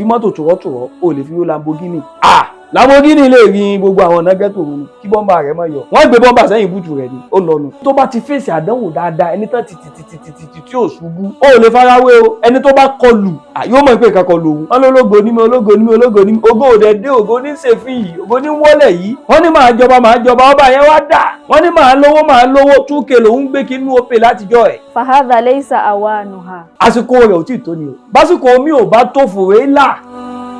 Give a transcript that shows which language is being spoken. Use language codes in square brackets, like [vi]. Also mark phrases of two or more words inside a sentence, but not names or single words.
[yo] mọ́tò tùrọ̀tùrọ̀ o ò lè fi wó Lamborghini Lamborghini lè rin gbogbo àwọn ọ̀nà ghetto wọn kí bọ́mbà rẹ̀ má yọ wọ́n gbé bọ́mbà sẹ́yìn búùtù rẹ̀ ni ó lọ́nu tó bá ti fèsì àdánwò dáadáa ẹni tán títí tí ò ṣubú ó lè farawé o ẹni tó bá kọlù yóò mọ̀ pé nǹkan kọlù òun wọn lólógo ní mi ológo ní mi ológo ní mi ògo òde dé ògo ní sèfì yìí ògo ní wọlé yìí wọ́n ní máa jọba ọba yẹn wá dà wọ́n ní máa lówó 2K lòún gbé kínú òpè látijọ́ ẹ̀. [ar] فهذا ليس أوانها. [yo] àsìkò rẹ̀ ò tí ì tó ni o básìkò omi ò bá tó fòrè là